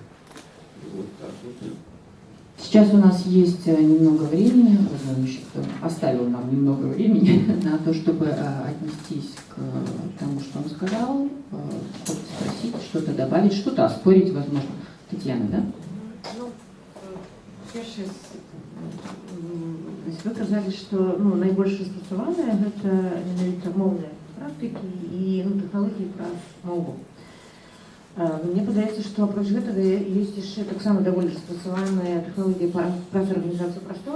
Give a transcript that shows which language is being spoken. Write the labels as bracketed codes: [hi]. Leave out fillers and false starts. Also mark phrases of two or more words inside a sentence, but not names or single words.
[ru] Вот так вот. Сейчас у нас есть немного времени, оставил нам немного времени на то, чтобы отнестись к тому, что он сказал, спросить, что-то добавить, что-то оспорить, возможно. Татьяна, да? [be] Ну, першае, вы казалі, што найбольш распрацаваныя гэта менавіта моўныя практыкі і тэхналогіі праз мову. Мне падаецца, што апроч гэтага ёсць яшчэ таксама даволі распрацаваныя тэхналогіі праз арганізацыю прасторы.